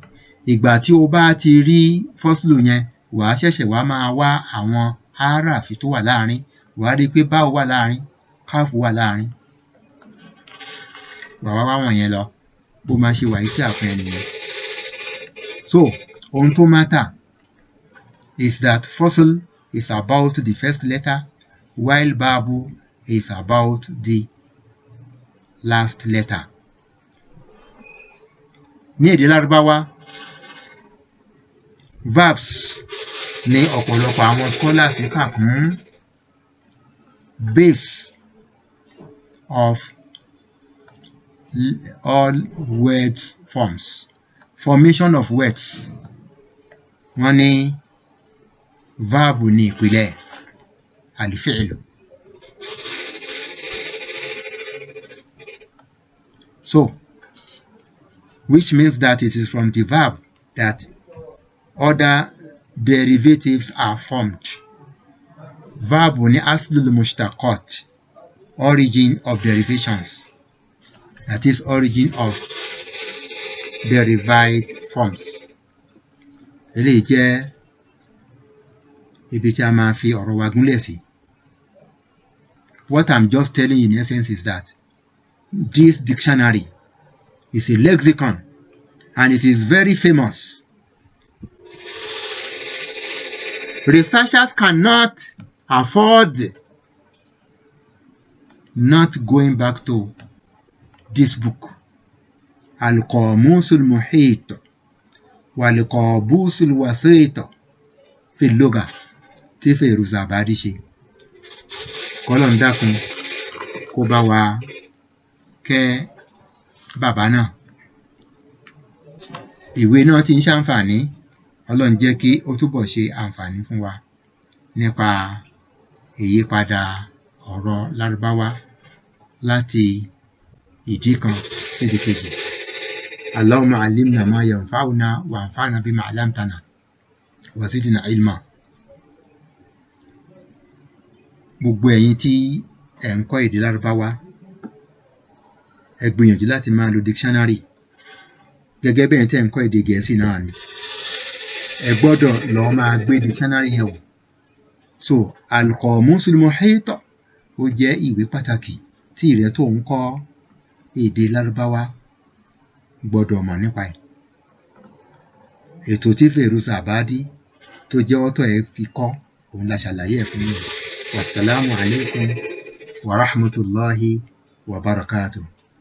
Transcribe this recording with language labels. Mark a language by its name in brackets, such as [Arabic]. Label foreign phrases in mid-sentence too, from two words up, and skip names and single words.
[Yoruba] Ìgbà tí o bá ti rí fọ́sùlù yẹn, wà á ṣẹ̀ṣẹ̀ wá máa wá àwọn áráfì tó wà láàrin. Wà á rí i pé báwo wà láàrin, káàfù wà láàrin. Wà wá wọ̀nyẹn lọ bó máa ṣe wà sí àpẹẹrẹ nìyẹn. [English] So [Yoruba] ohun tó [English] matter is that fossil is about the first letter while babu is about the last letter. [Yoruba] Ní èdè Lárúbáwá, verbs ní ọ̀pọ̀lọpọ̀ àwọn scholars kà kún [English] base of all words forms, formation of words. [Yoruba] Wọ́n ní verb ní ìpìlẹ̀ al-fi'lu. [English] So which means that it is from the verb that other derivatives are formed. Verb ní [Arabic] أصل المشتقات, [English] origin of derivations, that is origin of derived forms. [Yoruba] Eléyìí jẹ́ ibi tí a máa fi ọ̀rọ̀ wa gúnlẹ̀ sí. [English] What I'm just telling you in essence is that this dictionary is a lexicon and it is very famous. Researchers cannot afford not going back to this book. [Arabic] القاموس المحيط والقابوس الوسيط في اللغة [Yoruba] tí Fairuuzabadi ṣe. Kọ́lọ́run dákun kó bá wa kẹ́ bàbá náà. Ìwé náà ti ń ṣàǹfààní, Ọlọ́run jẹ́ kí ó túbọ̀ ṣe àǹfààní fún wa nípa ìyípadà ọ̀rọ̀ Lárúbáwá láti ìdí kan sídì kejì. [Arabic] اللهم علمنا ما ينفعنا وانفعنا بما علمتنا وزدنا علما. [Yoruba] Gbogbo ẹ̀yin tí ẹ̀ ń kọ́ èdè Lárúbáwá, ẹ gbìyànjú láti máa lo dictionary gẹ́gẹ́ bẹ́ẹ̀ tẹ́ ń kọ́ èdè Gẹ̀ẹ́sì náà ni. Ẹ gbọ́dọ̀ lọ máa gbé dictionary yẹn wò. So al-Qamusul Muhit ó jẹ́ ìwé pàtàkì tí ìrẹ́ tó ń kọ́ èdè Lárúbáwá gbọ́dọ̀ mọ̀ nípa ẹ̀. Ètò tí Fairuuzabadi tó jẹ́ author ẹ̀ fi kọ́ òun la ṣàlàyé ẹ̀ fún yín. [Arabic] والسلام عليكم ورحمة الله وبركاته.